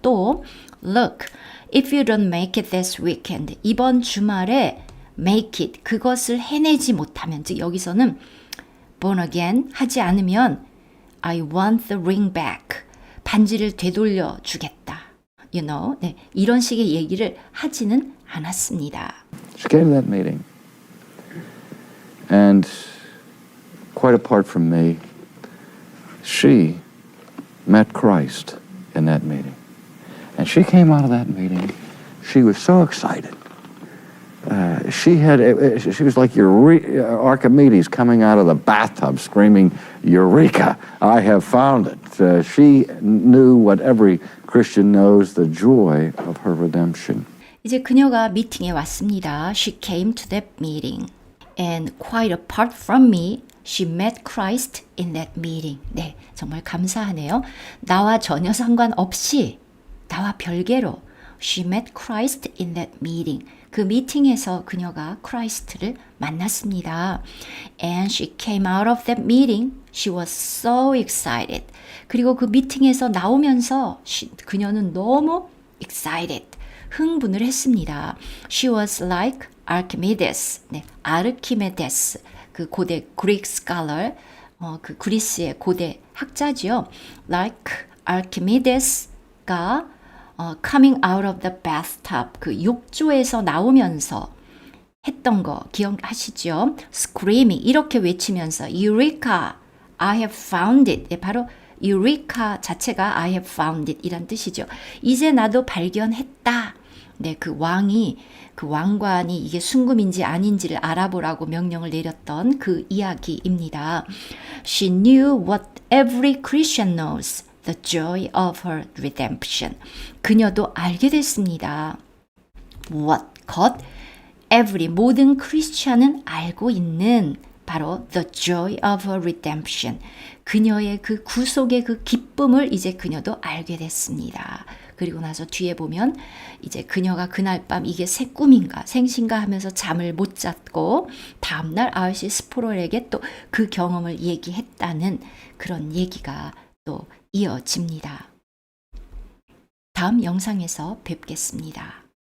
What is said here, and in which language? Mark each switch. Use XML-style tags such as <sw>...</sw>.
<en>또 look, if you don't make it this weekend.</en> <ko>이번 주말에</ko> <en>make it.</en> <ko>그것을 해내지 못하면 즉 여기서는</ko> <en>born again</en> <ko>하지 않으면</ko> <en>I want the ring back.</en> <ko>반지를 되돌려 주겠다.</ko> <en>You know,</en> <ko>네, 이런 식의 얘기를 하지는 않았습니다.</ko> <en>She came to that meeting. And quite apart from me, she met Christ in that meeting. And she came out of that meeting, she was so excited. She was like Archimedes coming out of the bathtub screaming, Eureka, I have found it. She knew what every Christian knows, the joy of her redemption.</en> <ko>이제 그녀가 미팅에 왔습니다.</ko> <en>She came to that meeting. And quite apart from me, she met Christ in that meeting.</en> <ko>네, 정말 감사하네요. 나와 전혀 상관없이, 나와 별개로</ko> <en>she met Christ in that meeting.</en> <ko>그 미팅에서 그녀가 크라이스트를 만났습니다.</ko> <en>And she came out of that meeting. She was so excited.</en> <ko>그리고 그 미팅에서 나오면서 그녀는 너무 excited. 흥분을 했습니다.</ko> <en>She was like Archimedes.</en> <ko>네, 아르키메데스. 그 고대</ko> <en>Greek scholar,</en> <ko>그 그리스의 고대 학자죠.</ko> <en>Like Archimedes가 coming out of the bathtub,</en> <ko>그 욕조에서 나오면서 했던 거 기억하시죠?</ko> <en>Screaming,</en> <ko>이렇게 외치면서</ko> <en>Eureka, I have found it.</en> <ko>네, 바로 Eureka 자체가</ko> <en>I have found it</en> <ko>이란 뜻이죠. 이제 나도 발견했다. 네, 그 왕관이 이게 순금인지 아닌지를 알아보라고 명령을 내렸던 그 이야기입니다.</ko> <en>She knew what every Christian knows, the joy of her redemption.</en> <ko>그녀도 알게 됐습니다.</ko> <en>what?</en> <ko>것? every 모든 크리스찬은 알고 있는 바로</ko> <en>the joy of her redemption.</en> <ko>그녀의 그 구속의 그 기쁨을 이제 그녀도 알게 됐습니다. 그리고 나서 뒤에 보면 이제 그녀가 그날 밤 이게 새 꿈인가 생신가 하면서 잠을 못 잤고 다음날 아이시 스프롤에게 또 그 경험을 얘기했다는 그런 얘기가 또 이어집니다. 다음 영상에서 뵙겠습니다.</ko>